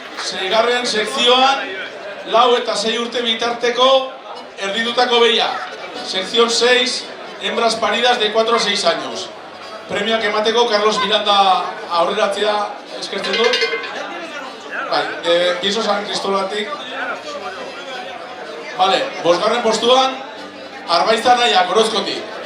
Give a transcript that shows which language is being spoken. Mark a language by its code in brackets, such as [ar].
[eu] Seigarren sekzioan, 4 eta 6 urte bitarteko erditutako behia. [es] Sección 6, hembras paridas de 4 a 6 años. [eu] Premioak emateko Carlos Miranda aurreratzea eskertzen dut. Bai, Piso San Cristolatik. Vale, 5. postuan, Arbaiza Anaia, Orozkotik.